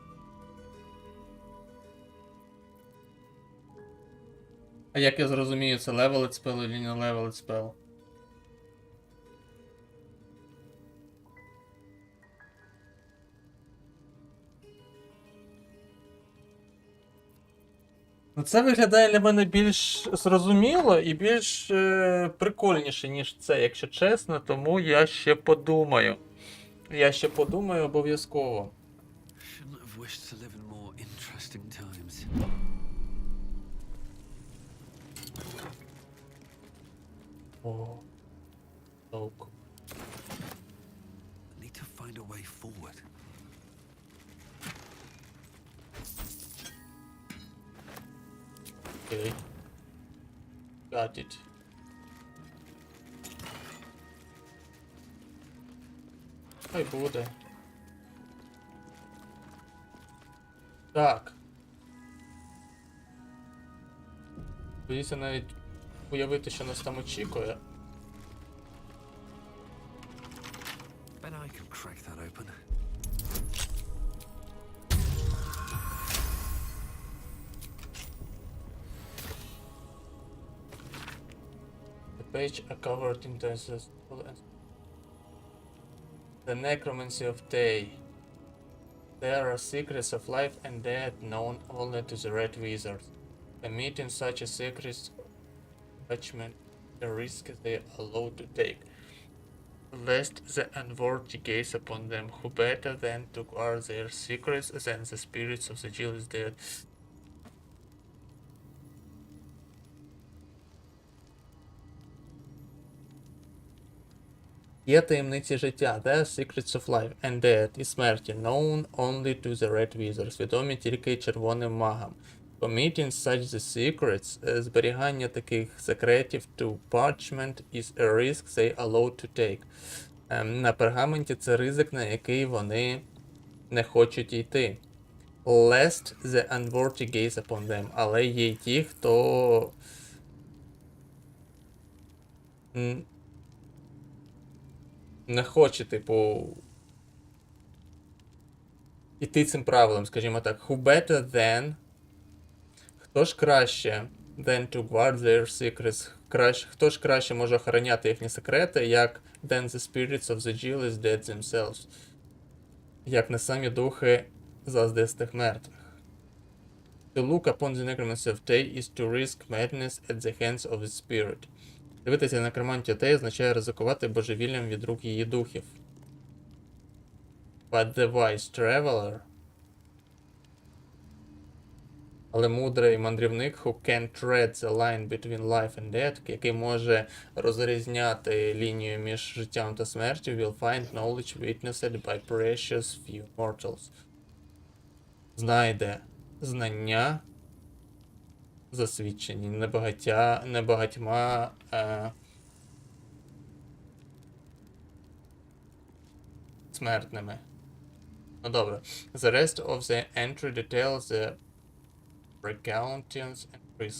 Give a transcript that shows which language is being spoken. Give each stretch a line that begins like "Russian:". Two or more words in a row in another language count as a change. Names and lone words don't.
Ukrainian: А як я зрозумію, це
English: leveled spell
Ukrainian: чи не
English: leveled spell?
Ukrainian: Ну, це виглядає для мене більш зрозуміло і більш прикольніше, ніж це, якщо чесно, тому я ще подумаю. Я ще подумаю обов'язково.
English: Shouldn't have wished to live in more interesting times.
Ukrainian: О, толку.
English: Need to find a way forward.
Ukrainian: Окей.
English: Got it.
Ukrainian: Хай буде. Так. Боюся навіть уявити, що нас там очікує.
English: Bet I can crack that open. The page are covered in the necromancy of day. There are secrets of life and death known only to the Red Wizards. Committing such a secret attachment the risk they are allowed to take, lest the unworthy gaze upon them, who better than to guard their secrets than the spirits of the jealous dead.
Ukrainian: Є таємниці життя,
English: The Secrets of Life and Death
Ukrainian: і смерті,
English: known only to the Red Wizards,
Ukrainian: відомі тільки червоним магам.
English: Committing such the secrets,
Ukrainian: зберігання таких секретів
English: to parchment is a risk they allowed to take.
Ukrainian: На пергаменті це ризик, на який вони не хочуть йти.
English: Lest the unworthy gaze upon them,
Ukrainian: але є й ті, хто не хоче, типу, іти цим правилом, скажімо так.
English: Who better than,
Ukrainian: хто ж краще
English: than to guard their secrets,
Ukrainian: хто ж краще може охороняти їхні секрети, як
English: than the spirits of the jealous dead themselves,
Ukrainian: як не самі духи заздистих мертвих.
English: To look upon the necromancy of Tay is to risk madness at the hands of the spirit.
Ukrainian: Дивитися на некромантію Tay означає ризикувати божевіллям від рук її духів.
English: But the wise traveler,
Ukrainian: але мудрий мандрівник,
English: who can tread the line between life and death,
Ukrainian: який може розрізняти лінію між життям та смертю,
English: will find knowledge witnessed by precious few mortals.
Ukrainian: Знайде знання, засвідчені небагатьма смертними. Ну добре.
English: The rest of the entry details the precautions and risk.